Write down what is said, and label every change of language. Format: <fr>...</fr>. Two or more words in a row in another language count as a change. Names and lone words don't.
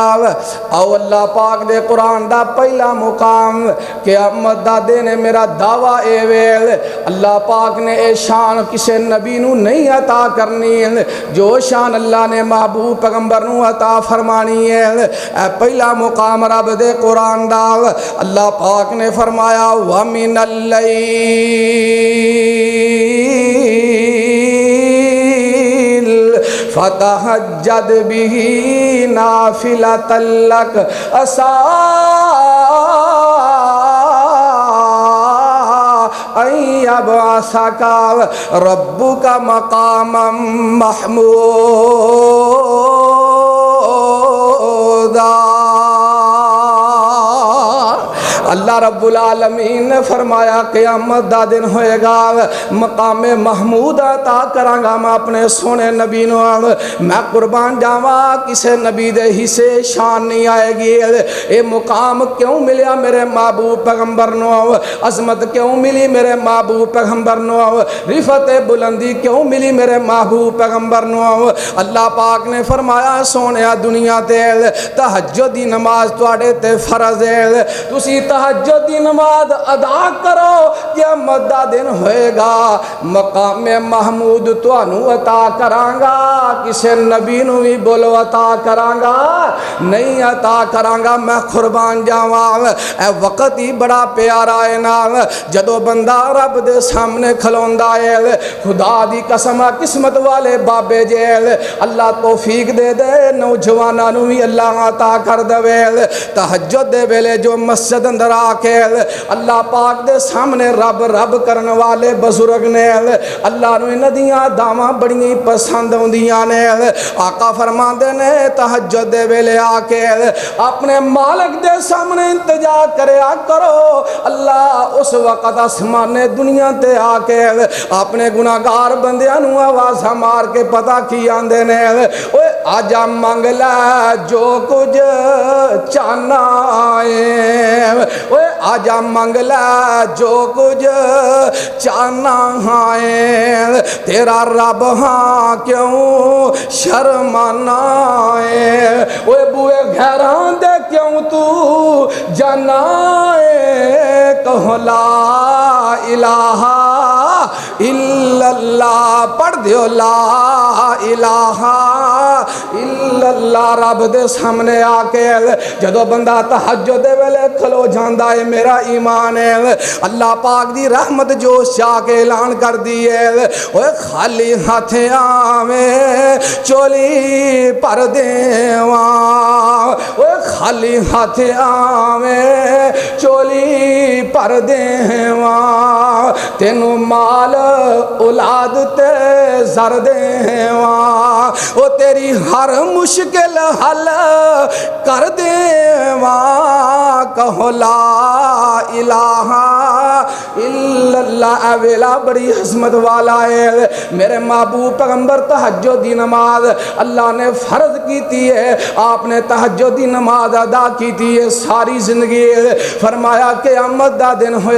<pa>او اللہ پاک دے قرآن دا پہلا مقام قیامت دا دن میرا دعویٰ اے ویل اللہ پاک نے اے شان کسے نبی نو نہیں عطا کرنی جو شان اللہ نے محبوب پیغمبر نو عطا فرمانی ہے۔ اے پہلا مقام رب دے قرآن دا اللہ پاک نے فرمایا</pa> <ar>وَمِنَ اللَّيْلِ فَتَحَجَّدْ بِهِ نَافِلَةً لَكَ عَسَىٰ أَن يَبْعَثَكَ رَبُّكَ مَقَامًا مَحْمُودًا۔</ar> <pa>اللہ رب العالمین نے فرمایا قیامت دا دن ہوئے گا مقام محمود عطا کرانگا میں اپنے سونے نبی نو۔ میں قربان جاواں کسے نبی دے حصے شان نہیں آئے گی۔ اے مقام کیوں ملیا میرے محبوب پیغمبر نو، عظمت کیوں ملی میرے محبوب پیغمبر نو، رفعت بلندی کیوں ملی میرے محبوب پیغمبر نو۔ اللہ پاک نے فرمایا سونیا دنیا تے تہجد دی نماز تواڈے تے فرض ہے، تسی تہجد دی نماز ادا کرو قیامت دا دن ہوئے گا مقام محمود تانوں عطا کرانگا کسے نبی نو بھی بولو عطا کرانگا نہیں عطا کرانگا۔ میں قربان جاواں اے وقت ہی بڑا پیارا ہے نا جدو بندہ رب دے سامنے کھلوندا ہے۔ خدا دی قسم قسمت والے بابے جیل اللہ توفیق دے دے نوجواناں نوں بھی اللہ عطا کر دے تہجد دے ویلے جو مسجد اندر آ کے اللہ پاک دے سامنے رب رب کرن والے بزرگ نے اللہ نوں انہاں دیاں دعواں بڑی پسند ہوندیاں نے آقا فرماندے نے تہجد دے ویلے آ کے اپنے مالک دے سامنے التجا کریا کرو اللہ اس وقت آسمان دنیا تے آ کے اپنے گناہگار بندیاں نوں آوازاں مار کے پتہ کی آندے نے اوے آجا منگ لے جو کچھ چاہنا ہے اوے آجا منگ لے جو کچھ چاہنا ہے تیرا رب ہاں کیوں شرمانا ہے اوے بوئے گھراں دے کیوں تو جانا ہے کہو لا</pa> <ar>الہ الا اللہ</ar> <pa>پڑھ دیو</pa> <ar>لا الہ الا اللہ</ar> <pa>رب دے سامنے آ کے جدو بندہ تہجد دے ویلے کھلو جاندا ہے میرا ایمان ہے اللہ پاک دی رحمت جو چاہ کے اعلان کر دیے اوے خالی ہاتھ آویں چولی پر دیواں اوے خالی ہاتھ آویں چولی پر دیواں تینوں مال اولاد تے زر دیواں او تیری ہر مشکل حل کر دیواں کہو</pa> <ar>لا الہ الا اللہ</ar> <pa>اے ویلا بڑی عظمت والا ہے میرے محبوب پیغمبر تہجد دی نماز اللہ نے فرض کیتی ہے آپ نے تہجد دی نماز ادا کیتی ہے ساری زندگی فرمایا قیامت دا دن ہوئے</pa>